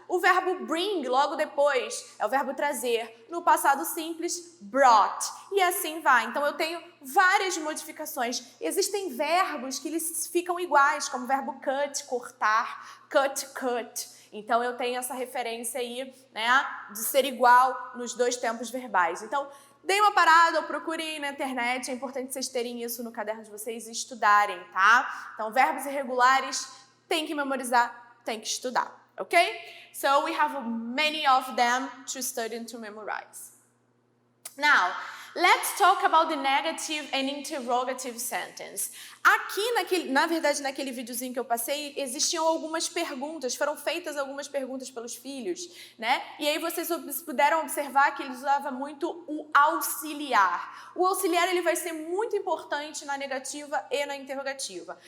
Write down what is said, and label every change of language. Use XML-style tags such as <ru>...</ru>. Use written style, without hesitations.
<pt>O verbo bring, logo depois, é o verbo trazer. No passado simples, brought. E assim vai. Então, eu tenho várias modificações. Existem verbos que eles ficam iguais, como o verbo cut, cortar, cut. Então, eu tenho essa referência aí, né, de ser igual nos dois tempos verbais. Então, deem uma parada ou procurem na internet. É importante vocês terem isso no caderno de vocês e estudarem, tá? Então, verbos irregulares, tem que memorizar, tem que estudar, ok?</pt> <en>So, we have many of them to study and to memorize. Now, let's talk about the negative and interrogative sentence.</en> <pt>Aqui, na verdade, naquele videozinho que eu passei, existiam algumas perguntas, foram feitas algumas perguntas pelos filhos, né? E aí vocês puderam observar que ele usava muito o auxiliar. O auxiliar, ele vai ser muito importante na negativa e na interrogativa.</pt>